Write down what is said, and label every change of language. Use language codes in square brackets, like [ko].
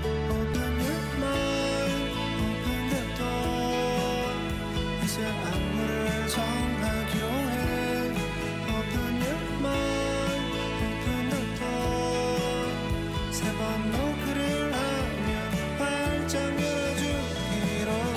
[en] Open your mind, open the door. [ko] 이제 안무를 정하기로 해. [en] Open your mind, open the door. [ko] 세 번 노크를 하면 활짝 열어주기로.